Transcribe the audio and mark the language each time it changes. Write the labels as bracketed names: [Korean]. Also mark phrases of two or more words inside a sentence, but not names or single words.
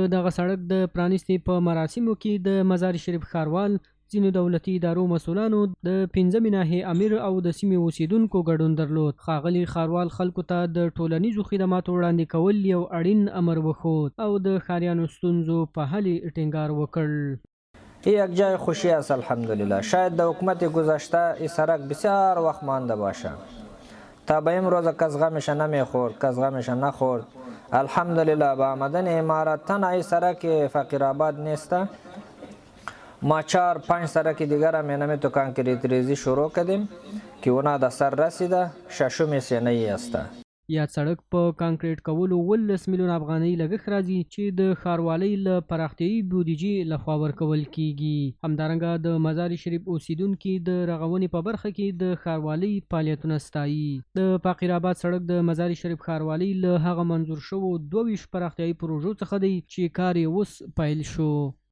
[Pashto] دغه سړک د پرانیستې په مراسمو کې د مزار شریف ښاروال، ځینو دولتي ادارو مسؤلانو، د 5مې ناحیې امیر او د سیمې اوسیدونکو ګډون درلود. ښاغلي ښاروال خلکو ته د ټولنیزو خدماتو وړاندې کول یو اړین امر وښود او د ښاریانو ستونزو په حل ټینګار وکړ. [Persian] یک جای خوشی است الحمدلله. شاید در حکومت گذشته این سرک بسیار وقت مانده باشه تا به امروز کس غمش نمیخورد، کس غمش نخورد. الحمدلله با آمدن امارات تنها این سرک فقیر آباد نیسته، ما 4-5 سرک دیگر هم اینمی تو کانکریت ریزی شروع کردیم که اونا در سر رسیده، ششم سینه‌ای است. [Pashto] یاد سړک په کانکریټ کولو 18 میلیون افغانۍ لګښت راځي چې د ښاروالۍ له پراختیایي بودیجې لخوا ورکول کیږي. همدارنګه د مزار شریف اوسیدونکي د رغونې په برخه کې د ښاروالۍ فعالیتونه ستایي. د فقیر آباد سړک د مزار شریف ښاروالۍ له هغه منظور شوو 22 پراختیایي پروژو څخه دی چې کار یې اوس پیل شو.